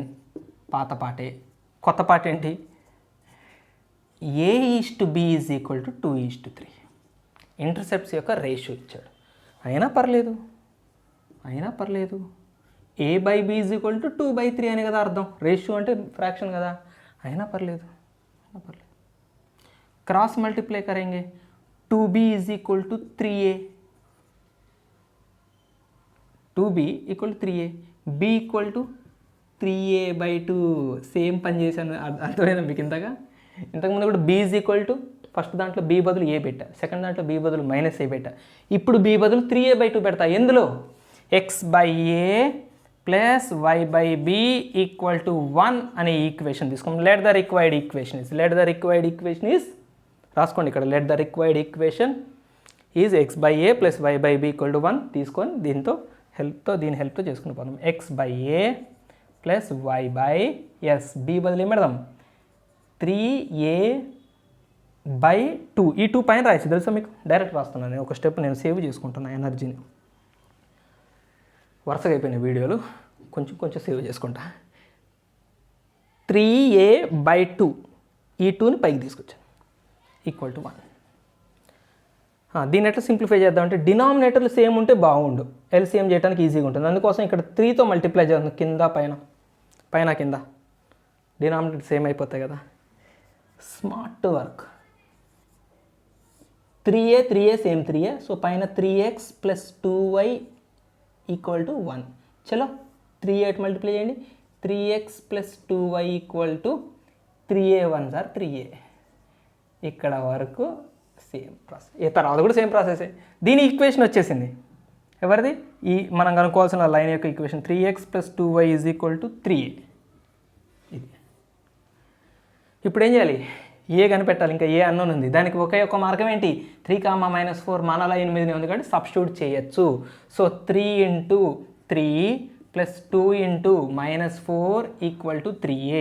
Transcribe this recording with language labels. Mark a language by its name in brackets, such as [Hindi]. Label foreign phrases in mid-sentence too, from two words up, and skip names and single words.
[Telugu] పాత పాటే. కొత్త పాట ఏంటి? A:B = 2:3. ఇంటర్సెప్ట్స్ యొక్క రేషియో ఇచ్చాడు. అయినా పర్లేదు. A/B = 2/3 అని కదా అర్థం. రేషియో అంటే ఫ్రాక్షన్ కదా, అయినా పర్లేదు. [English] cross multiply [Hindi] करेंगे 2b = 3a, 2b = 3a, b = 3a/2. [Telugu] సేమ్ పని చేశాను, అర్థమైనా మీకు ఇంతకుముందు కూడా b = ఫస్ట్ దాంట్లో b బదులు a పెట్టా, సెకండ్ దాంట్లో b బదులు -a పెట్టా, ఇప్పుడు b బదులు 3a/2 పెడతా. ఎందులో? x/a + y/b = 1 అనే ఈక్వేషన్ తీసుకోండి. [English] let the required equation is [Telugu] రాసుకోండి ఇక్కడ. [English] let the required equation is [Telugu] x/a + y/b = 1 తీసుకొని దీని హెల్ప్తో చేసుకుని పోదాం. x/a + y/s, b బదులు ఏం పెడదాం? 3a/2. ఈ 2 పైన రాయచ్చు తెలుసా మీకు, డైరెక్ట్ రాస్తున్నాను నేను. ఒక స్టెప్ నేను సేవ్ చేసుకుంటున్నా ఎనర్జీని. వరుసగా అయిపోయిన వీడియోలు కొంచెం సేవ్ చేసుకుంటా. 3a/2, ఈ 2ని పైకి తీసుకొచ్చాను = 1. దీన్ని ఎట్లా సింప్లిఫై చేద్దామంటే [English] denominators same [Telugu] ఉంటే బాగుండు, ఎల్సిఎం చేయడానికి ఈజీగా ఉంటుంది. అందుకోసం ఇక్కడ 3తో మల్టిప్లై చేద్దాం. పైన కింద డినామినేటర్ సేమ్ అయిపోతాయి కదా. [English] Smart work. [Telugu] 3a సేమ్ 3a. సో పైన 3x + 2y = 1. చలో 3a మల్టిప్లై చేయండి. 3x + 2y = 3a 1 సార్ 3a. ఇక్కడ వరకు [English] same process. [Telugu] తర్వాత కూడా [English] same processe. [Telugu] దీని ఈక్వేషన్ వచ్చేసింది. ఎవరిది? ఈ మనం కనుక్కోవాల్సిన లైన్ యొక్క ఈక్వేషన్ 3x + 2y = 3a. ఇది ఇప్పుడు ఏం చేయాలి? ఏ కనిపెట్టాలి. ఇంకా ఏ అన్నోన్ ఉంది. దానికి ఒకే ఒక మార్గం ఏంటి? 3,-4 మన లైన్ మీదనే ఉంది కాబట్టి సబ్స్టిట్యూట్ చేయొచ్చు. సో 3 × 3 + 2 × -4 = 3a.